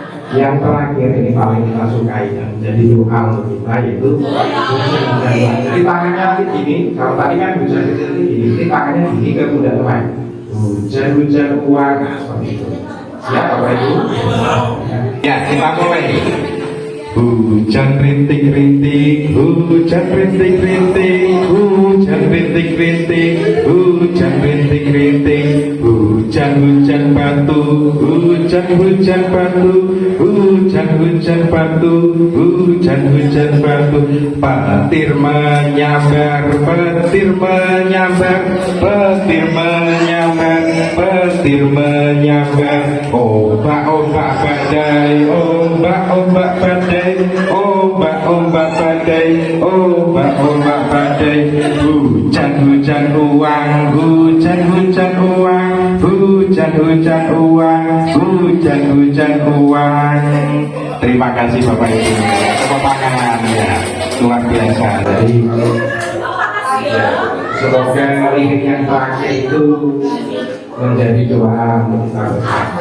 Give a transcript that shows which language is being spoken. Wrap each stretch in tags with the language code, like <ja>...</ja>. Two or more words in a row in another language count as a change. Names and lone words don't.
<id>Yang terakhir ini paling kita sukai yang menjadi doa untuk kita yaitu hujan hujan uang. Jadi tangannya gini, kalau tadi kan hujan kecil ini gini, ini tangannya gini ke pundak teman. Hujan hujan uang, nah seperti itu. Siap Bapak Ibu? Ya kita mulai. Hujan rintik-rintik, hujan rintik-rintik, hujan rintik-rintik, hujan rintik-rintik, hujan-hujan batu, hujan-hujan batu, hujan-hujan batu, hujan-hujan batu, petir menyambar, petir menyambar, petir menyambar, petir menyambar, ombak-ombak badai, ombak-ombak badai, ombak-ombak badai, ombak-ombak badai, hujan-hujan uang, hujan-hujan uang, hujan-hujan uang, hujan-hujan uang. Terima kasih Bapak Ibu. Tepuk tangan ya, luar biasa. Jadi ya, semoga lirik yang terakhir itu menjadi doa untuk kita bersama.</id>